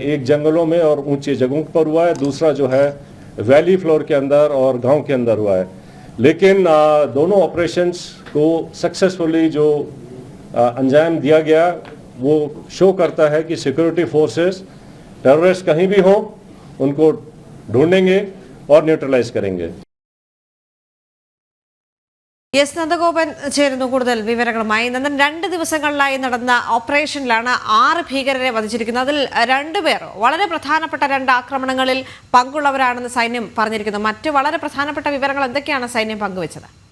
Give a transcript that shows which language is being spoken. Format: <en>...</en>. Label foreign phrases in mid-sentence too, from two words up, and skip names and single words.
<hi>एक जंगलों में और ऊंची जगहों पर हुआ है, दूसरा जो है</hi> <en>valley floor</en> <hi>के अंदर और गांव के अंदर हुआ है। लेकिन दोनों ऑपरेशंस को सक्सेसफुली जो अंजाम दिया गया वो शो करता है कि</hi> <en>security forces terrorist</en> <hi>कहीं भी हों उनको ढूंढेंगे और न्यूट्रलाइज करेंगे.</hi> <ml>എസ് നന്ദഗോപൻ ചേരുന്നു കൂടുതൽ വിവരങ്ങളുമായി. 2 ദിവസങ്ങളിലായി നടന്ന ഓപ്പറേഷനിലാണ് 6 ഭീകരരെ വധിച്ചിരിക്കുന്നത്. അതിൽ 2 പേർ വളരെ പ്രധാനപ്പെട്ട 2 ആക്രമണങ്ങളിൽ പങ്കുള്ളവരാണെന്ന് സൈന്യം പറഞ്ഞിരിക്കുന്നു. മറ്റ് വളരെ പ്രധാനപ്പെട്ട വിവരങ്ങൾ എന്തൊക്കെയാണ് സൈന്യം പങ്കുവച്ചത്?</ml>